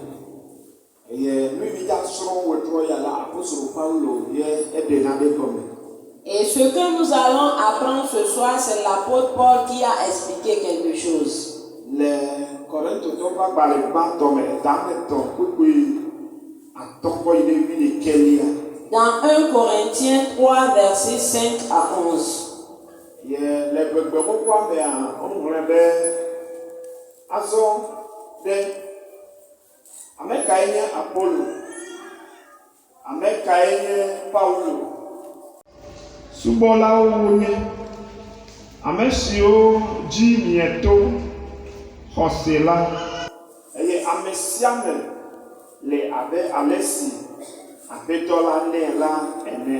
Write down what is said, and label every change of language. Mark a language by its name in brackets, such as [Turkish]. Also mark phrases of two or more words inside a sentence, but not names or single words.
[French] Et ce que nous allons apprendre ce soir, c'est l'apôtre Paul qui a expliqué quelque chose. Dans 1 Corinthiens 3, versets 5 à 11. [Ewe] Subolawo wonye ame siwo dzi mieto xɔse la eye ame sia me le abe ale si aƒetɔ la nɛ la ene.